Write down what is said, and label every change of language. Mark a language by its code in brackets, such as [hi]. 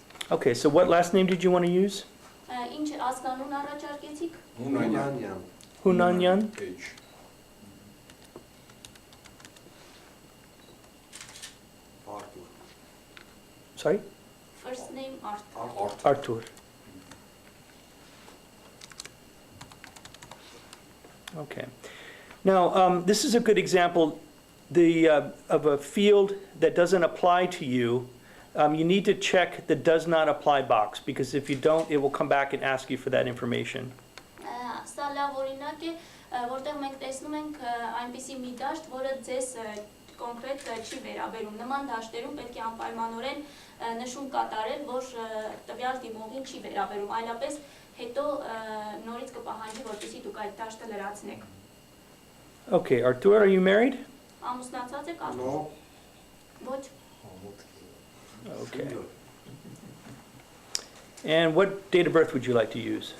[en] Okay, so what last name did you want to use? [hy] Ինչ ազգանուն առաջարկեցիք։ [en] Hunanyan. Hunanyan? H. Sorry? First name Arthur. Artur. Okay. Now, this is a good example of a field that doesn't apply to you. You need to check the does not apply box, because if you don't, it will come back and ask you for that information. [hy] Սա լավ օրինակ է, որտեղ մենք տեսնում ենք այնպիսի մի դաշտ, որը ձեզ կոնկրետ չի վերաբերում։ Նման դաշտերում պետք է անպայմանորեն նշում կատարել, որ տվյալ դիմողին չի վերաբերում, այլապես հետո նորից կպահանջի, որպեսզի դուք այդ դաշտը լրացնեք։ [en] Okay, Artur, are you married? [hy] Ամուսնացած եք արդյոք։ [en] No. [hy] Ոչ։ [en] Okay. And what date of birth would you like to use?